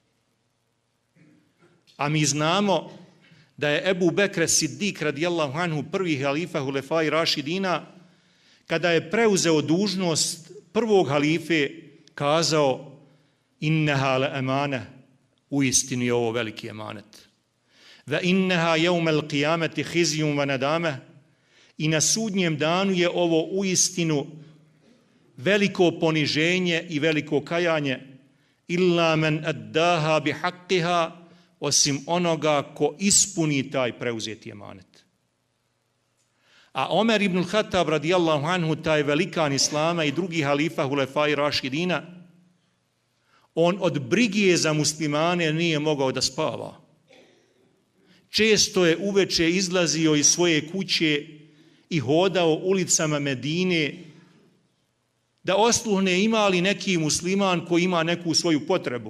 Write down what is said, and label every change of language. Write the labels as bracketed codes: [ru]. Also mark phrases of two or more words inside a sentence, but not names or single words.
[bs] A mi znamo da je Ebu Bekr Siddiq [ar] رضي الله عنه, [bs] prvi halifa Hulefaj Rašidina, kada je preuzeo dužnost prvog halife, kazao: [ar] "إنها لأمانة", [bs] uistinu je ovo veliki emanet. [ar] "وإنها يوم القيامة خزي وندامة", [bs] i na sudnjem danu je ovo uistinu veliko poniženje i veliko kajanje. [ar] "إلا من أداها بحقها", [bs] osim onoga ko ispuni taj preuzeti emanet. A Omer ibn al-Khattab [ar] رضي الله عنه, [bs] taj velikan islama i drugi halifa Hulefaj Rašidina, on od brige za muslimane nije mogao da spava. Često je uveče izlazio iz svoje kuće i hodao ulicama Medine da osluhne ima li neki musliman koji ima neku svoju potrebu.